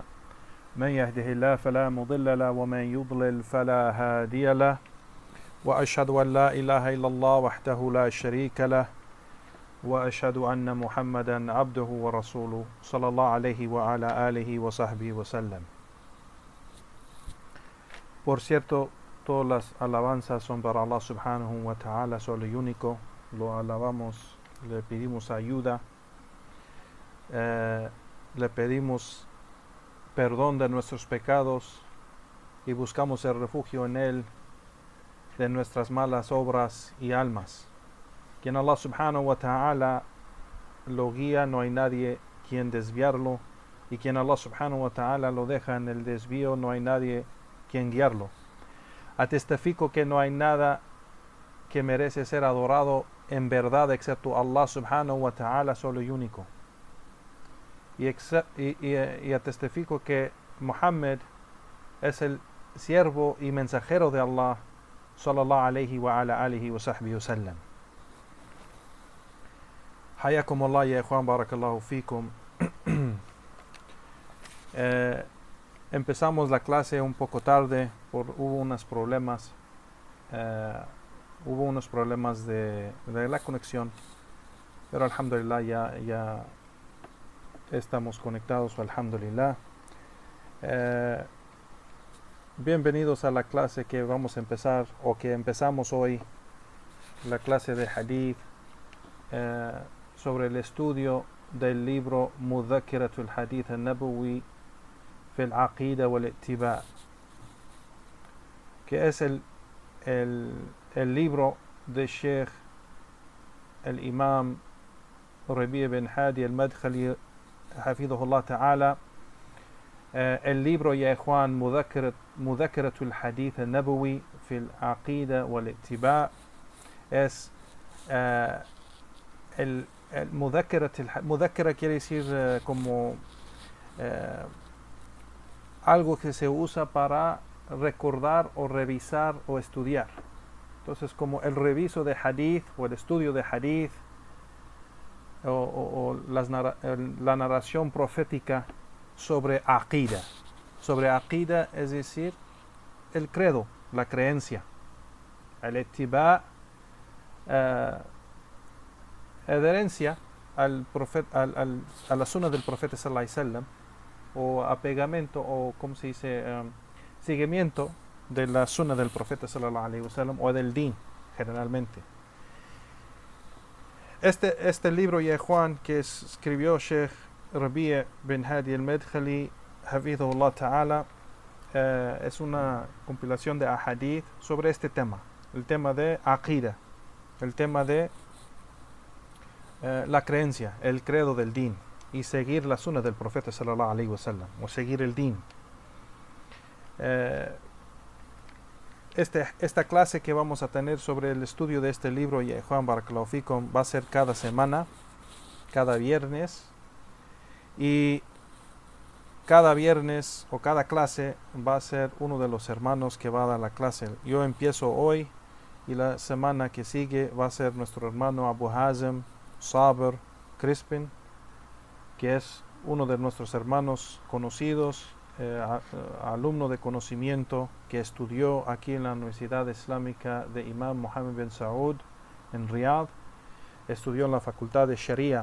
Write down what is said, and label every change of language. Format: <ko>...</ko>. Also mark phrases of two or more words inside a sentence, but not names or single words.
<ar>من يهده الله فلا مضل له ومن يضلل فلا هادي له، وأشهد أن لا إله إلا الله وحده لا شريك له، وأشهد أن محمدا عبده ورسوله صلى الله عليه وعلى آله وصحبه وسلم.</ar> <es>Por cierto, todas las alabanzas son para Allah</es> <ar>سبحانه وتعالى,</ar> <es>solo y único. Lo alabamos, le pedimos ayuda, le pedimos perdón de nuestros pecados y buscamos el refugio en Él de nuestras malas obras y almas. Quien Allah</es> <ar>سبحانه وتعالى</ar> <es>lo guía, no hay nadie quien desviarlo, y quien Allah</es> <ar>سبحانه وتعالى</ar> <es>lo deja en el desvío, no hay nadie quien guiarlo. Atestifico que no hay nada que merece ser adorado en verdad excepto Allah</es> <ar>سبحانه وتعالى,</ar> <es>solo y único. Y atestifico que Muhammad es el siervo y mensajero de Allah</es> <ar>صلى الله عليه وعلى آله وصحبه وسلم. حياكم الله يا إخوان، بارك الله فيكم.</ar> <es>Empezamos la clase un poco tarde, hubo unos problemas de la conexión, pero alhamdulillah ya estamos conectados, alhamdulillah. Bienvenidos a la clase que vamos a empezar, o que empezamos hoy, la clase de hadith, sobre el estudio del libro Mudhakiratul Hadith al-Nabawi في العقيدة والاتباع, que es el libro de Sheikh el Imam Rabi' bin Hadi al-Madkhali</es> <ar>حفظه الله تعالى.</ar> <es>El libro,</es> <ar>يا إخوان,</ar> <es>Mudhakiratul Hadith al-Nabawi fi al-Aqida wal-Ittiba' es el Mudhakira quiere decir como algo que se usa para recordar o revisar o estudiar. Entonces, como el reviso de hadith o el estudio de hadith o la narración profética sobre aqida. Sobre aqida, es decir, el credo, la creencia. El ittiba, adherencia al profeta, a la sunna del profeta</es> <ar>صلى الله عليه وسلم,</ar> <es>o apegamento, o como se dice, seguimiento de la sunna del profeta</es> <ar>صلى الله عليه وسلم,</ar> <es>o del din generalmente. Este libro, ya Juan, que escribió Sheikh Rabi' bin Hadi al-Madkhali</es> <ar>حفظه الله تعالى,</ar> <es>es una compilación de ahadith sobre este tema, el tema de aqida, el tema de la creencia, el credo del din, y seguir la sunna del profeta</es> <ar>صلى الله عليه وسلم,</ar> <es>o seguir el din. Esta clase que vamos a tener sobre el estudio de este libro, ya Juan</es> <ar>بارك الله فيكم,</ar> <es>va a ser cada semana, cada viernes, y cada viernes o cada clase va a ser uno de los hermanos que va a dar la clase. Yo empiezo hoy, y la semana que sigue va a ser nuestro hermano Abu Hazem Sabr Crispin, que es uno de nuestros hermanos conocidos, alumno de conocimiento, que estudió aquí en la Universidad Islámica de Imam Mohammed bin Saud en Riyadh, estudió en la Facultad de Sharia.</es>